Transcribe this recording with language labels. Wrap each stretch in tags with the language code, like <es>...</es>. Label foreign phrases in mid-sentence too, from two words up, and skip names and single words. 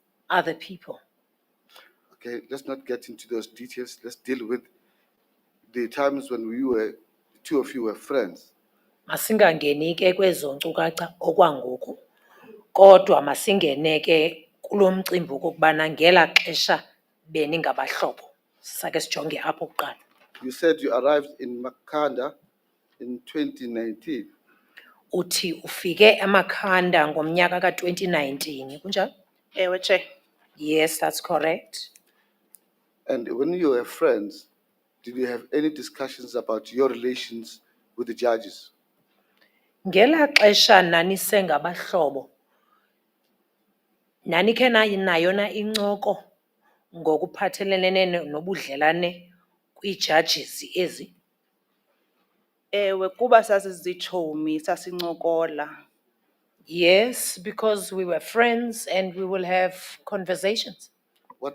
<en>other people. Okay, let's not get into those details. Let's deal with the times when the two of you were friends.</en> <xh>Masingangeni ke kwezo nkcukacha okwangoku, kodwa masingene ke kulo mcimbi okokubana ngela xesha beningabahlobo. Sake sijonge apho kuqala.</xh> <en>You said you arrived in Makanda in 2019.</en> <xh>Uthi ufike eMakhanda ngomnyaka ka-2019, kunjalo? Ewe, Chair.</xh> <en>Yes, that's correct. And when you were friends, did you have any discussions about your relations with the judges?</en> <xh>Ngela xesha nanisengabahlobo, nanikhe nayo na incoko ngokuphathelene nobudlelane kwi-judges ezi? Ewe, kuba sasizitshomi sasincokola.</xh> <en>Yes, because we were friends and we will have conversations. What?</en>